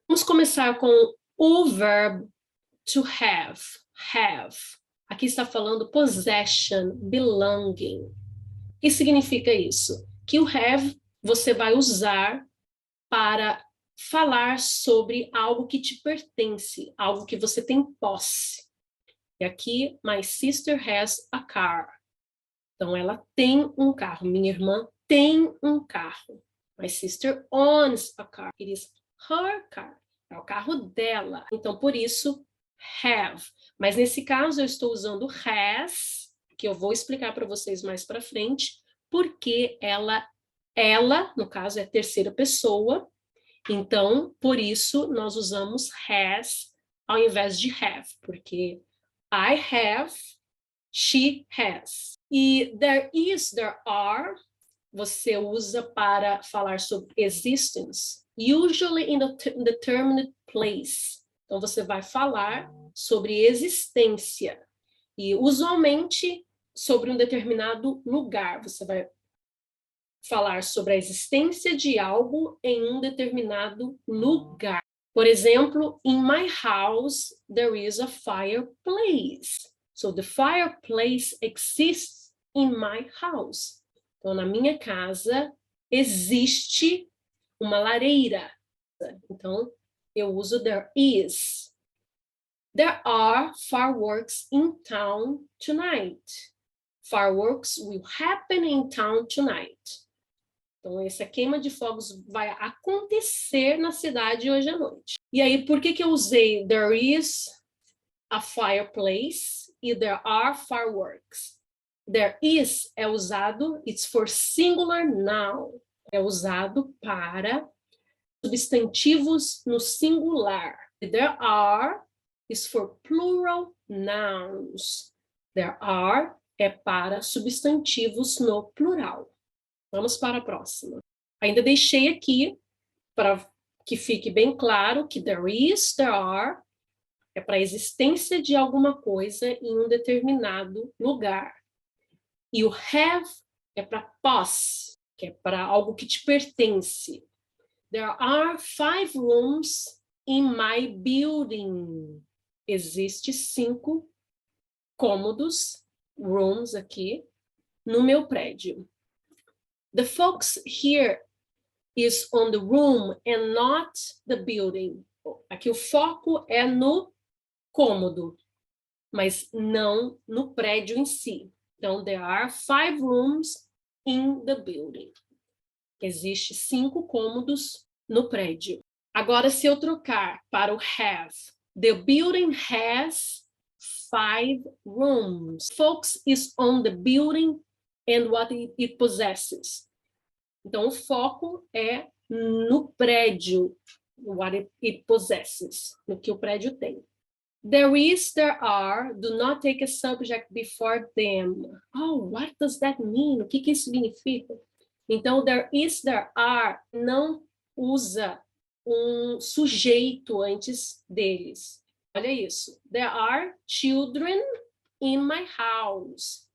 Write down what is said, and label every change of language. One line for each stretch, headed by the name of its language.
Portuguese: Vamos começar com o verbo to have, have. Aqui está falando
English: possession, belonging.
Portuguese: O que significa isso? Que o have você vai usar para falar sobre algo que te pertence, algo que você tem posse.
English: E aqui, my sister has a car.
Portuguese: Então, ela tem um carro. Minha irmã tem um carro.
English: My sister owns a car. It is her car.
Portuguese: É o carro dela. Então, por isso, have. Mas nesse caso, eu estou usando has, que eu vou explicar para vocês mais para frente, porque ela, no caso, é terceira pessoa. Então, por isso, nós usamos has ao invés de have, porque
English: I have, she has. E there is, there are,
Portuguese: você usa para falar sobre
English: existence, usually in the determined place.
Portuguese: Então, você vai falar sobre existência. E, usualmente, sobre um determinado lugar. Você vai falar sobre a existência de algo em um determinado lugar. Por exemplo,
English: in my house, there is a fireplace. So the fireplace exists in my house.
Portuguese: Então, na minha casa, existe uma lareira. Então, eu uso there is.
English: There are fireworks in town tonight. Fireworks will happen in town tonight.
Portuguese: Então, essa queima de fogos vai acontecer na cidade hoje à noite. E aí, por que eu usei
English: there is a fireplace
Portuguese: e
English: there are fireworks? There is
Portuguese: é usado,
English: it's for singular noun.
Portuguese: É usado para substantivos no singular.
English: There are is for plural nouns.
Portuguese: There are é para substantivos no plural. Vamos para a próxima. Ainda deixei aqui para que fique bem claro que there is, there are é para a existência de alguma coisa em um determinado lugar. E o have é para posse, que é para algo que te pertence.
English: There are 5 rooms in my building.
Portuguese: Existe 5 cômodos, rooms aqui, no meu prédio.
English: The focus here is on the room and not the building.
Portuguese: Aqui o foco é no cômodo, mas não no prédio em si.
English: Então, there are 5 rooms in the building.
Portuguese: Existe 5 cômodos no prédio. Agora, se eu trocar para o have,
English: the building has 5 rooms. Focus is on the building and what it possesses.
Portuguese: Então, o foco é no prédio,
English: what it possesses,
Portuguese: no que o prédio tem.
English: There is, there are, do not take a subject before them. Oh, what does that mean?
Portuguese: O que que isso significa? Então, there is, there are, não usa um sujeito antes deles. Olha isso.
English: There are children in my house.